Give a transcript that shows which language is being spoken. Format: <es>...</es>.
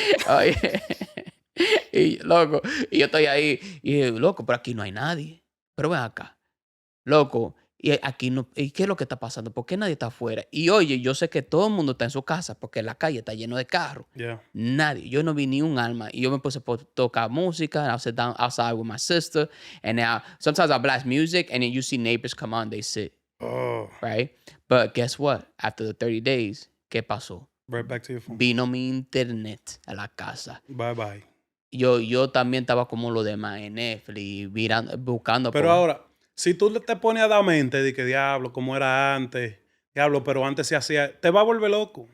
<es>Oye, y loco, y yo estoy ahí, y loco, pero aquí no hay nadie. Pero ven acá, loco, y aquí no, ¿y qué es lo que está pasando? ¿Por qué nadie está afuera? Y oye, yo sé que todo el mundo está en su casa porque la calle está lleno de carros.</es> <en>Yeah.</en> <es>Nadie, yo no vi ni un alma. Y yo me puse a tocar música,</es> <en>and I sit down outside with my sister, and now sometimes I blast music, and then you see neighbors come on, they sit. Oh. Right? But guess what? After the 30 days,</en> <es>¿qué pasó?</es> <en>Right back to your phone.</en> <es>Vino mi internet a la casa.</es> <en>Bye, bye.</en> <es>Yo también estaba como los demás en Netflix, buscando. Pero ahora, si tú te pones a dar mente de que diablo, como era antes, diablo, pero antes se hacía, te va a volver loco.</es>